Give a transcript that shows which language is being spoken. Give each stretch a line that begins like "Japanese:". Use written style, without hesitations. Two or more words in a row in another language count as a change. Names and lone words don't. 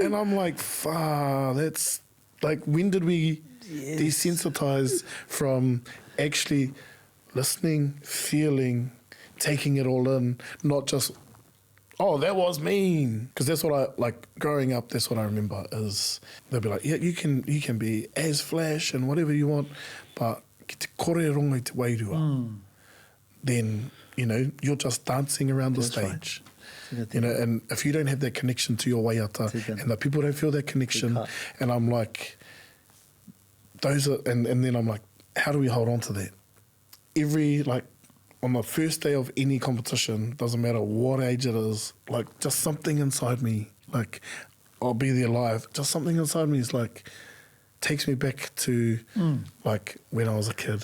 English: And I'm like, that's like, when did we desensitize from actually listening, feeling, taking it all in, not just, oh, that was mean. Because that's what I, like, growing up, that's what I remember is they'll be like, yeah, you can be as flash and whatever you want, but
Māori: ki te kore rongo i te wairua.
English: Then, you know, you're just dancing around the stage. Right. You know, and if you don't have that connection to your waiata and the people don't feel that connection, and I'm like, those are, and then I'm like, how do we hold on to that? Like, on the first day of any competition, doesn't matter what age it is, like, just something inside me, like, I'll be there live, just something inside me is like, takes me back to, like, when I was a kid.